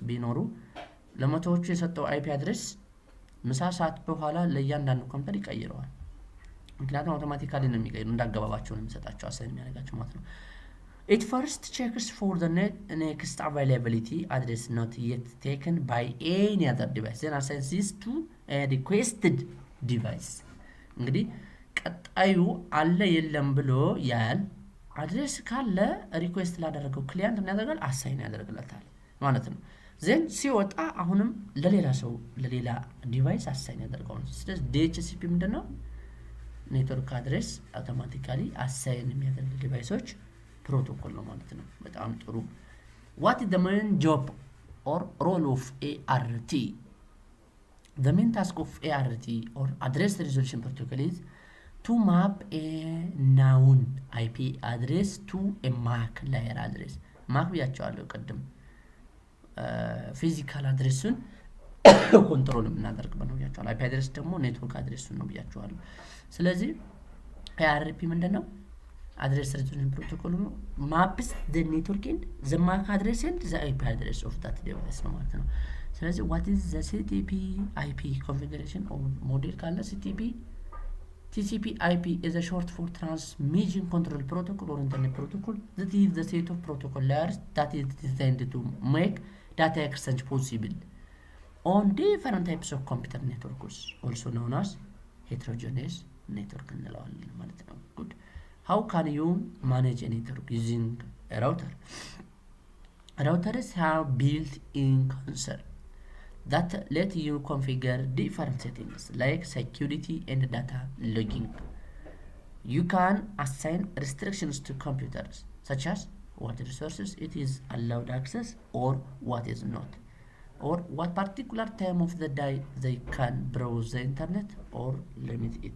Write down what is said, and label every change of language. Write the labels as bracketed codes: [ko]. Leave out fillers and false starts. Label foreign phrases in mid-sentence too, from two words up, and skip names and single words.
[am] ቢኖሩ ለመቶዎቹ የሰጠው IP አድሬስ ምሳ ሰዓት በኋላ ለእያንዳንዱ ኮምፒውተር ይቀይረዋል ምክንያቱም አውቶማቲካሊ ነው የሚቀይረው እንዳገባባቸው ነው የሚሰጣቸው አሳይን የሚያደርጋቸው ማለት ነው [en] it first checks for the next availability address not yet taken by any other device then assigns this to a requested device [am] እንግዲህ ቀጣዩ አለ የለም ብሎ ያል አድሬስ ካለ ሪኩዌስት ላደረገው ክሊያንት ምን ያደርጋል አሳይን ያደርግለታል ማለት ነው ዜን ሲወጣ አሁንም ለሌላ ሰው ለሌላ ዲቫይስ አሳይን ያደርጋል ስለዚህ DHCP ምንድነው ኔትወርክ አድሬስ አውቶማቲካሊ አሳይን የሚያደርግ ዲቫይሶች ፕሮቶኮል ነው ማለት ነው በጣም ጥሩ [en] what is the main job or role of ART the main task of ART or address resolution protocol is to map a known IP address to a MAC layer address MAC [am] ብያቸዋለሁ ቀደም ፊዚካል አድሬሱን ኮንትሮል የምናደርግበት ነው ብያቸዋለሁ IP አድሬስ ደግሞ ኔትወርክ አድሬሱን ነው ብያቸዋለሁ ስለዚህ ARP ምንድነው [en] address resolution protocol ነው maps the network and the MAC address and the IP address of that device [am] ነው ማለት ነው ስለዚህ [en] what is the TCP IP configuration or model ካለ TCP IP is a short for transmission control protocol or internet protocol that is the set of protocol layers that is designed to make data exchange possible on different types of computer networks also known as heterogeneous network [am] እንለዋለን ማለት ነው [en] good how can you manage a network using a router routers have built-in console that let you configure different settings like security and data logging. You can assign restrictions to computers such as what resources it is allowed access or what is not, or what particular time of the day they can browse the internet or limit it.